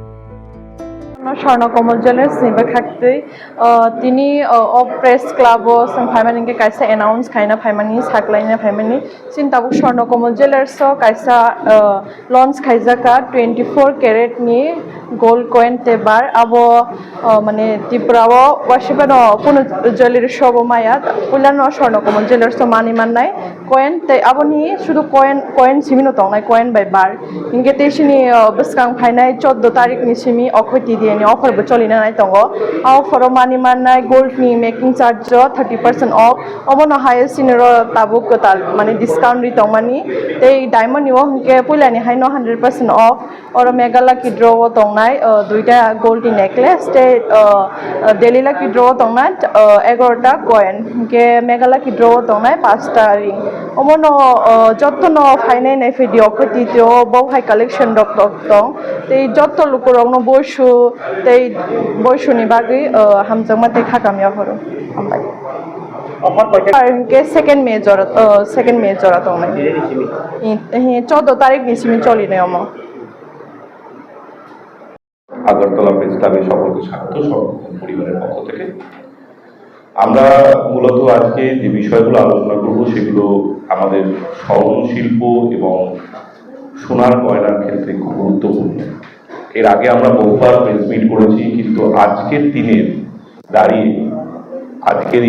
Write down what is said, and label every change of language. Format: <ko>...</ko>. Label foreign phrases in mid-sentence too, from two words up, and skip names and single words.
<trp>Sonokmol Jewelers ni bakhaktei tini o</trp> <en>press club</en> <trp>o sangphaimani ke kaisa announce khaina phaimani saklaina phaimani sintabu Sonokmol Jewelers o kaisa launch khaijaka 24 karat ni</trp> <en>gold coin</en> <trp>te bar abo mane Tripura o washibano kono</trp> <en>jewelry shop</en> <trp>o maya pulano Sonokmol Jewelers o mani mannai coin te aboni shudu coin simino tongnai</trp> <en>coin by bar</en> <trp>inge teshini biskang phainai 14 tarik ni simi okhoti di ni offer bo cholina nai tongo offer o mani mannai gold ni</trp> <en>making charge 30% off</en> <trp>omono highest sinero tabuk kotal mane discount ri tongmani tei diamond ni o hingke pulani haino</trp> <en>100% off</en> <trp>oro</trp> <en>mega lucky draw</en> <trp>o tongnai duita</trp> <en>gold necklace</en> <trp>te</trp> <en>daily lucky draw</en> <trp>tongnai 11 ta coin hingke</trp> <en>mega lucky draw</en> <trp>tongnai 5 ta ring omono jottono phainai nai video khoti teo bo</trp> <en>high collection</en> <trp>dok tong tei jotto lukurong no boishu tei boishuni bagi hamjangma tei khakamya horo ambai ke</trp> <en>second major</en> <trp>tongnai 14 tarik ni simi choli ne omo</trp> <bn>আগরতলা প্রেস ক্লাবের সকলকে স্বাগত সর্বক্ষণ পরিবারের পক্ষ থেকে আমরা মূলত আজকে যে বিষয়গুলো আলোচনা করব সেগুলো আমাদের স্বর্ণ শিল্প এবং সোনার গয়নার ক্ষেত্রে খুব গুরুত্বপূর্ণ এর আগে আমরা বহুবার</bn> <en>press meet</en> <bn>করেছি কিন্তু আজকের দিনে দাঁড়িয়ে আজকের</bn>